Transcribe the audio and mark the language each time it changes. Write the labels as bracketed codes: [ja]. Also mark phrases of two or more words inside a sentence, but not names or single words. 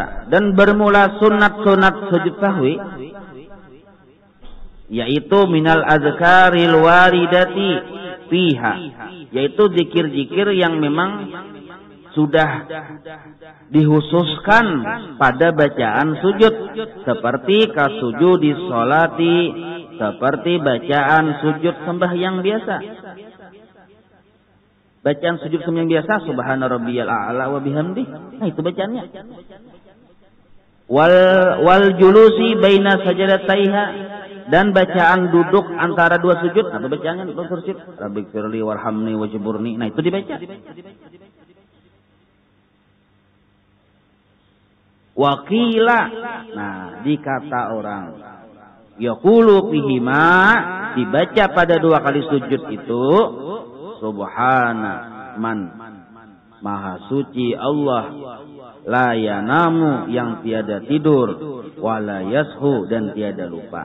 [bjn] Dan bermula sunat-sunat sujud sahwi, yaitu [ar] من الأذكار الواردة فيها, [bjn] yaitu zikir-zikir yang memang sudah dihususkan pada bacaan sujud, seperti [ar] كسجود الصلاة, [bjn] seperti bacaan sujud sembahyang biasa. Bacaan sujud sembahyang biasa, [ar] سبحان ربي الأعلى وبحمده. [bjn] Nah, itu bacaannya. [ar] والجلوس بين سجدتيها, [bjn] dan bacaan duduk antara 2 sujud. Nah, itu bacaannya sujud. [ar] رب اغفر لي وارحمني واجبرني. [bjn] Nah, itu dibaca. Wakila, nah dikata orang, [ar] يقول فيهما, [bjn] dibaca pada 2 kali sujud itu, [ar] سبحان من, [bjn] maha suci Allah, [ar] لا ينام, [bjn] yang tiada tidur, [ar] ولا يسهو, [bjn] dan tiada lupa.